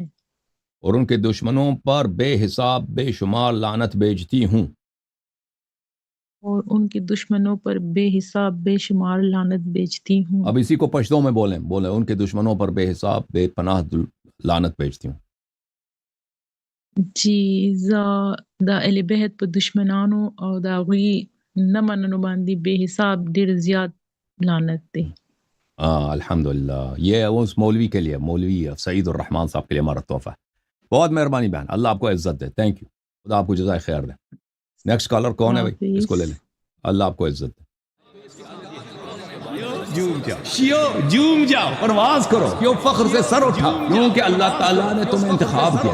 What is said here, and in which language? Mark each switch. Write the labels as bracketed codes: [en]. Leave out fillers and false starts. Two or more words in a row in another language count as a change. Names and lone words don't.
[ur] اور ان کے دشمنوں پر بے حساب بے شمار لعنت بھیجتی ہوں. اور ان کے دشمنوں پر بے حساب بے شمار لعنت بیچتی ہوں. اب اسی کو پشتوں میں بولیں ان کے دشمنوں پر بے حساب بے پناہ لعنت بیچتی ہوں. [ps] جی دا اہل بیت په دشمنانو او دا غوی نه مننو باندې [ur] بے حساب [ps] ډیر زیات لعنت دی. [ur] الحمدللہ. یہ اس مولوی کے لیے، مولوی سعید الرحمان صاحب کے لیے ہمارا تحفہ. بہت مہربانی بہن، اللہ آپ کو عزت دے. [en] thank you, [ur] خدا آپ کو جزائے خیر دے. [en] next caller [ur] کون ہے بھائی؟ اس کو لے لیں. اللہ آپ کو عزت دے. جھوم جاؤ، پرواز کرو، کیوں فخر سے سر اٹھا، کیونکہ اللہ تعالیٰ نے تمہیں انتخاب کیا.